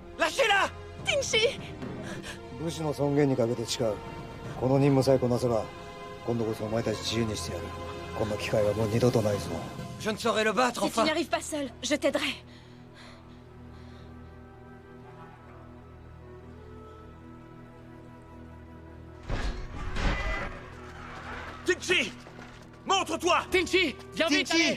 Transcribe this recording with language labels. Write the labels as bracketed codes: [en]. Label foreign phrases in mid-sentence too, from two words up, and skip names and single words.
[fr] Lâchez-la! Tinchi! [ja] 武士の尊厳にかけて誓う。この任務さえこなせば、今度こそお前たち自由にしてやる。こんな機会はもう二度とないぞ。 [fr] Je ne saurais le battre, Si tu enfin! n'y arrives pas seul, je t'aiderai. Tinchi! Montre-toi! Tinchi! Viens vite, allez!